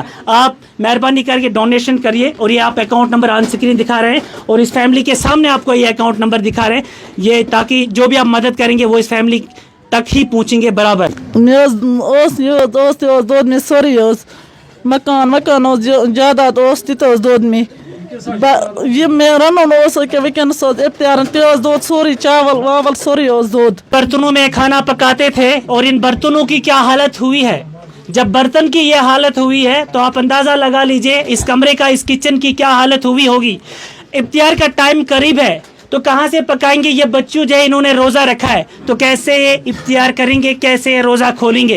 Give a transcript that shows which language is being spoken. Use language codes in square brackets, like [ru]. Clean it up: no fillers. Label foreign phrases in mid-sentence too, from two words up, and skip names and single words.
[hi] आप मेहरबानी करके डोनेशन करिए। और ये आप अकाउंट नंबर ऑन स्क्रीन दिखा रहे हैं और इस फैमिली के सामने आपको ये अकाउंट नंबर दिखा रहे हैं, ये ताकि जो भी आप मदद करेंगे वो इस फैमिली तक ही पहुंचेंगे बराबर। [ks] मकान जायदाद दोद में ये रन इफ्तियार दोद सोरी चावल वावल सोरी दोद। [hi] बर्तनों में खाना पकाते थे और इन बर्तनों की क्या हालत हुई है। जब बर्तन की ये हालत हुई है तो आप अंदाजा लगा लीजिए इस कमरे का, इस किचन की क्या हालत हुई होगी। इफ्तियार का टाइम करीब है तो कहाँ से पकाएंगे? ये बच्चों जो है इन्होंने रोज़ा रखा है, तो कैसे ये इफ्तियार करेंगे, कैसे ये रोज़ा खोलेंगे?